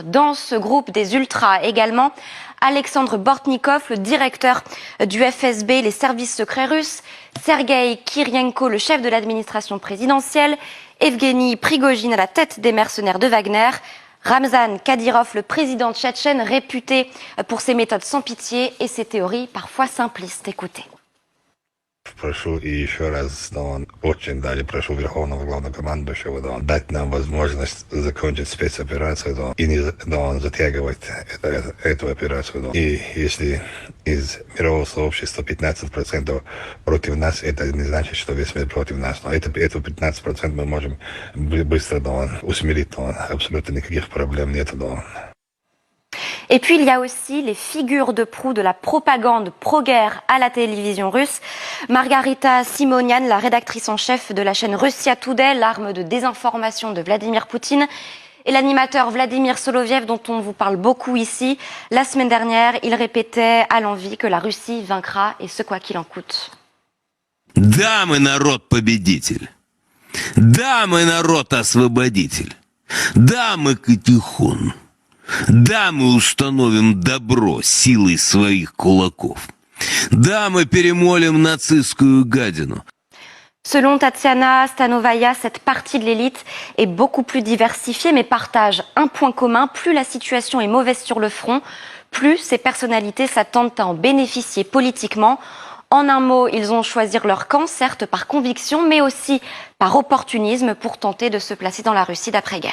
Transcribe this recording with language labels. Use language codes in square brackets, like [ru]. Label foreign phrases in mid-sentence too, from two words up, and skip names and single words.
[fr] Dans ce groupe des ultras également, Alexandre Bortnikov, le directeur du FSB, les services secrets russes, Sergueï Kirienko, le chef de l'administration présidentielle, Evgeny Prigojine à la tête des mercenaires de Wagner, Ramzan Kadyrov, le président tchétchène, réputé pour ses méthodes sans pitié et ses théories parfois simplistes. Écoutez. [ru] Прошу и еще раз, очень прошу Верховного Главнокомандующего, дать нам возможность закончить спецоперацию, и не затягивать эту операцию. И если из мирового сообщества 15% против нас, это не значит, что весь мир против нас. Но это 15% мы можем быстро усмирить, абсолютно никаких проблем нет. [fr] Et puis il y a aussi les figures de proue de la propagande pro-guerre à la télévision russe. Margarita Simonian, la rédactrice en chef de la chaîne Russia Today, l'arme de désinformation de Vladimir Poutine, et l'animateur Vladimir Soloviev, dont on vous parle beaucoup ici. La semaine dernière, il répétait à l'envi que la Russie vaincra, et ce quoi qu'il en coûte. [ru] Да, мы народ победитель. Да, мы народ освободитель. Да, мы Катихон. Да, мы установим добро силой своих кулаков. Да, мы перемолим нацистскую гадину. [fr] Selon Tatiana Stanovaya, cette partie de l'élite est beaucoup plus diversifiée mais partage un point commun. Plus la situation est mauvaise sur le front, plus ces personnalités s'attendent à en bénéficier politiquement. En un mot, ils ont choisi leur camp, certes par conviction, mais aussi par opportunisme pour tenter de se placer dans la Russie d'après-guerre.